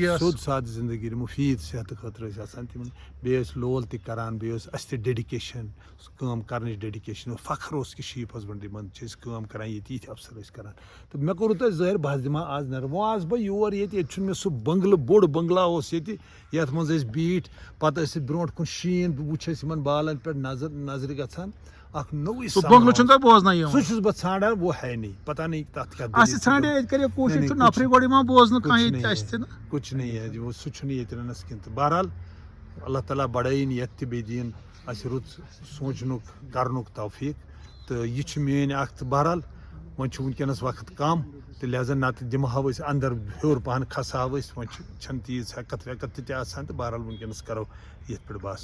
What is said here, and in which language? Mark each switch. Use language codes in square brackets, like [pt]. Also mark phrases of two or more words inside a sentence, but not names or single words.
[ks] سیوٚد سادٕ زندگی مُفیٖد صحتہٕ خٲطرٕ ٲسۍ آسان تِمن بیٚیہِ ٲسۍ لول تہِ کران بیٚیہِ ٲس اَسہِ تہِ ڈیڈِکیشن کٲم کرنٕچ ڈیڈِکیشن فخر اوس کہِ [en] sheep husbandry [ks] منٛز چھِ أسۍ کٲم کران ییٚتہِ یِتھۍ افسر ٲسۍ کران تہٕ مےٚ کوٚرُو تۄہہِ ظٲہِر بہٕ حظ دِمہٕ ہا آز نظر وۄنۍ آس بہٕ یور ییٚتہِ چھُنہٕ مےٚ سُہ بنگلہٕ بوٚڑ بنگلا اوس ییٚتہِ یتھ منٛز أسۍ بیٖٹھۍ پتہٕ ٲسۍ برونٛٹھ کُن شیٖن بہٕ وٕچھ أسۍ یِمن بالن پٮ۪ٹھ نظرِ گژھان اکھ نوٚوُے سُہ بنگلہٕ چھُنہٕ تۄہہِ بوزنہٕ یِوان سُہ چھُس بہٕ ژھانڈان [ur] وہ ہے نہیں پتہ نہیں [ks] تتھ کیٛاہ اَسہِ ژھانڈے ییٚتہِ کَرے کوٗشِش تہٕ نفرٕے گۄڈٕ یِوان بوزنہٕ کانٛہہ ییٚتہِ اَسہِ تہِ نہٕ [ur] کچھ نہیں ہے [ks] سُہ چھُنہٕ ییٚتہِ رنس کینٛہہ تہٕ بہرحال اللہ تعالیٰ بڑٲیِن یتھ تہِ بیٚیہِ دِیِن اَسہِ رُت سونٛچنُک کرنُک توفیٖق تہٕ یہِ چھُ میٲنۍ اکھ تہٕ بہرحال وۄنۍ چھُ ؤنکیٚنس وقت کم تہٕ لہٰذا نتہٕ دِمہٕ ہاو أسۍ اندر ہیوٚر پہن کھسہٕ ہاو أسۍ وۄنۍ چھنہٕ تیٖژ ہٮ۪کتھ وٮ۪کتھ تہِ آسان تہٕ بہرحال ؤنکیٚنس کرو یتھ پٮ۪ٹھ بس